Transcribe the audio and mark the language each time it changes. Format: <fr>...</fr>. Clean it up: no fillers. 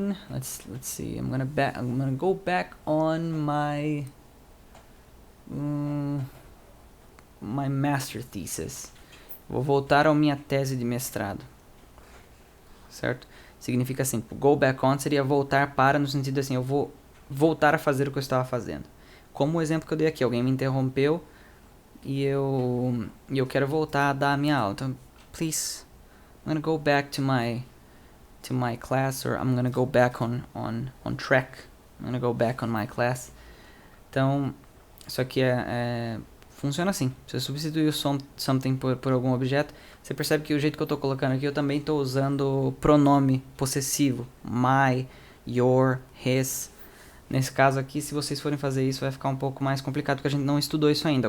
<en>let's see, I'm gonna go back on my my master thesis.</en> <pt>Vou voltar à minha tese de mestrado, certo? Significa assim, go back on seria voltar para, no sentido assim, eu vou voltar a fazer o que eu estava fazendo. Como o exemplo que eu dei aqui, alguém me interrompeu e eu quero voltar a dar a minha aula.</pt> <en>Então, please, I'm gonna go back to my class, or I'm gonna go back on track. I'm gonna go back on my class.</en> <pt>Então, isso aqui funciona assim. Você substitui o something por algum objeto. Você percebe que o jeito que eu estou colocando aqui, eu também estou usando pronome possessivo. My, your, his. Nesse caso aqui, se vocês forem fazer isso, vai ficar um pouco mais complicado, porque a gente não estudou isso ainda.</pt>